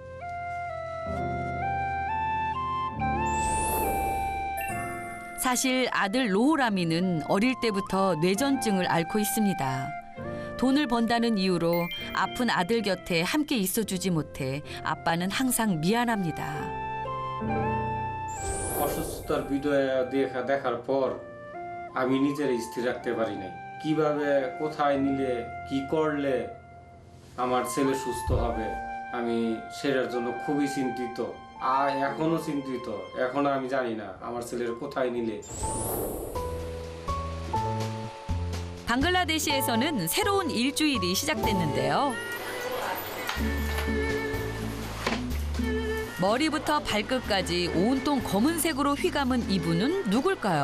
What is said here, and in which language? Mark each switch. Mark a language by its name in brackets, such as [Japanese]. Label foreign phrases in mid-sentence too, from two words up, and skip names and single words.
[Korean] 사실 아들 로호라미는 어릴 때부터 뇌전증을 앓고 있습니다. 돈을 번다는 이유로 아픈 아들 곁에 함께 있어주지 못해 아빠는 항상 미안합니다. 어렸을 [Bangla] তোর ভিডিও দেখার পর আমি নিজের স্থির রাখতে পারি নাই। কিভাবে কোথায় নিলে কি করলে আমার ছেলে সুস্থ হবে, আমি সেটার জন্য খুবই চিন্তিত। আর এখনো চিন্তিত। এখনো আমি জানি না আমার ছেলের কোথায় নিলে। [Korean] 방글라데시에서는 새로운 일주일이 시작됐는데요. 머리부터 발끝까지 온통 검은색으로 휘감은 이분은 누굴까요?